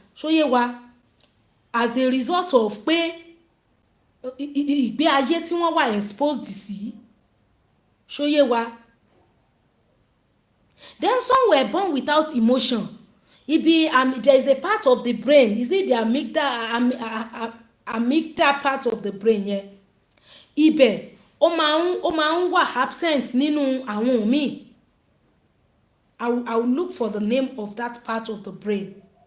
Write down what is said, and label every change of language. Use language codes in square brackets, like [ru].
[yo] Ṣóyé wa, [en] as a result of [yo] pé ìgbé ayé tí wọ́n wà [en] exposed [yo] sí. Ṣóyé wa. [en] Then some were born without emotion. There is a part of the brain, is it the amygdala part of the brain [yo] yẹn? Ibẹ̀ ó máa ń wà [en] absent [yo] nínú àwọn míì. [en] I will look for the name of that part of the brain.